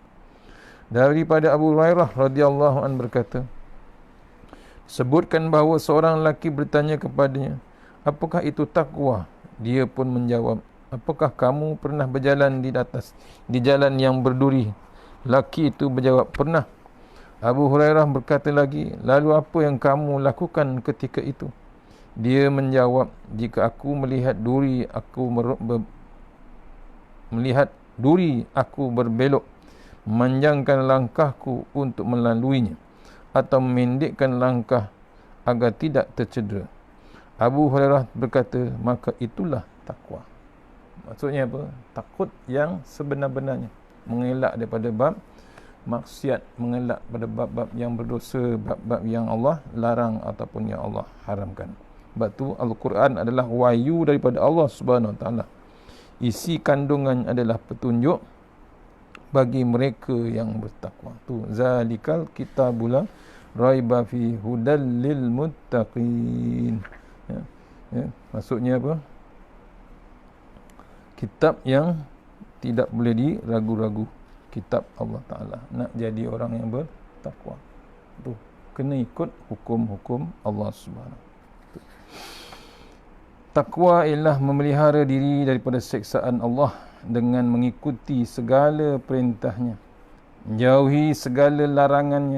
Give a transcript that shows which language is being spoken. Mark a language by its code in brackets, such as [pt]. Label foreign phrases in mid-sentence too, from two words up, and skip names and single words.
[ms] Daripada Abu Hurairah [ar] رضي الله عنه [ms] berkata, sebutkan bahawa seorang lelaki bertanya kepadanya, apakah itu takwa? Dia pun menjawab, apakah kamu pernah berjalan di jalan yang berduri? Lelaki itu berjawab, pernah. Abu Hurairah berkata lagi, lalu apa yang kamu lakukan ketika itu? Dia menjawab, jika aku melihat duri, aku berbelok, memanjangkan langkahku untuk melaluinya, atau memendekkan langkah agar tidak tercedera. Abu Hurairah berkata, maka itulah takwa. Maksudnya apa? Takut yang sebenar-benarnya, mengelak daripada bab maksiat, mengelak pada bab-bab yang berdosa, bab-bab yang Allah larang ataupun yang Allah haramkan. Sebab tu Al-Quran adalah wahyu daripada Allah [ar] سبحانه وتعالى. [ms] Isi kandungan adalah petunjuk bagi mereka yang bertakwa. [ar] Tu ذلك الكتاب ريب في هدى للمتقين. [ms] Ya, maksudnya apa? Kitab yang tidak boleh diragu-ragu kitab Allah Ta'ala. Nak jadi orang yang bertakwa tu kena ikut hukum-hukum Allah Subhanahu. Takwa ialah memelihara diri daripada siksaan Allah dengan mengikuti segala perintahnya, jauhi segala larangannya.